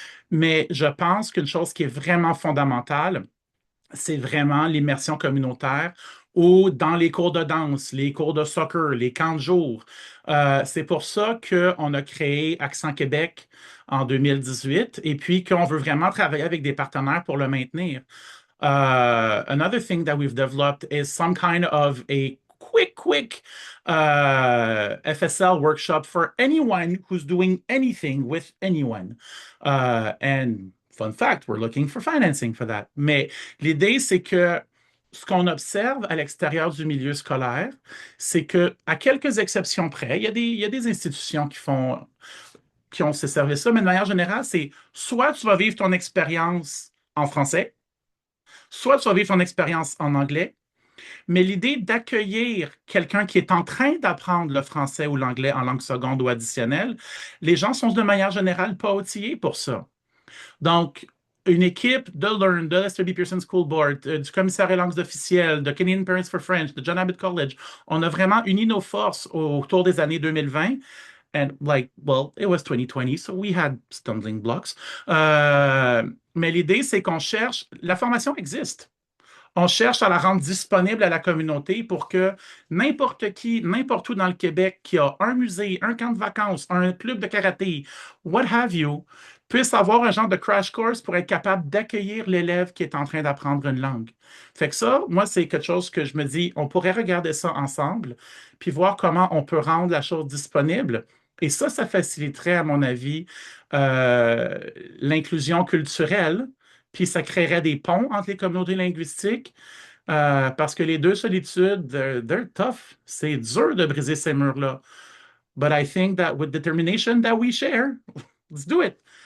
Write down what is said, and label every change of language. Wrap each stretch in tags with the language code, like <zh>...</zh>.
<fr>Mais je pense qu'une chose qui est vraiment fondamentale, c'est vraiment l'immersion communautaire ou dans les cours de danse, les cours de soccer, les camps de jour. C'est pour ça qu'on a créé Accent Québec en 2018 et puis qu'on veut vraiment travailler avec des partenaires pour le maintenir.</fr> <en>Another thing that we've developed is some kind of a quick FSL workshop for anyone who's doing anything with anyone. And fun fact, we're looking for financing for that.</en> <fr>Mais l'idée, c'est que ce qu'on observe à l'extérieur du milieu scolaire, c'est que, à quelques exceptions près, il y a des institutions qui ont ces services-là, mais de manière générale, c'est soit tu vas vivre ton expérience en français, soit tu vas vivre ton expérience en anglais, mais l'idée d'accueillir quelqu'un qui est en train d'apprendre le français ou l'anglais en langue seconde ou additionnelle, les gens sont de manière générale pas outillés pour ça. Donc, une équipe de Learn, de l'Ester B. Pearson School Board, du commissariat langues officielles, de Canadian Parents for French, de John Abbott College, on a vraiment uni nos forces autour des années 2020.</fr> <en>And like, well, it was 2020, so we had stumbling blocks.</en> <fr>Mais l'idée, c'est qu'on cherche, la formation existe. On cherche à la rendre disponible à la communauté pour que n'importe qui, n'importe où dans le Québec qui a un musée, un camp de vacances, un club de karaté,</fr> <en>what have you,</en> <fr>puisse avoir un genre de crash course pour être capable d'accueillir l'élève qui est en train d'apprendre une langue. Fait que ça, moi, c'est quelque chose que je me dis, on pourrait regarder ça ensemble, puis voir comment on peut rendre la chose disponible. Et ça faciliterait, à mon avis, euh, l'inclusion culturelle, puis ça créerait des ponts entre les communautés linguistiques, parce que les deux solitudes,</fr> <en>they're tough.</en> <fr>C'est dur de briser ces murs-là.</fr> <en>But I think that with determination that we share, let's do it.</en>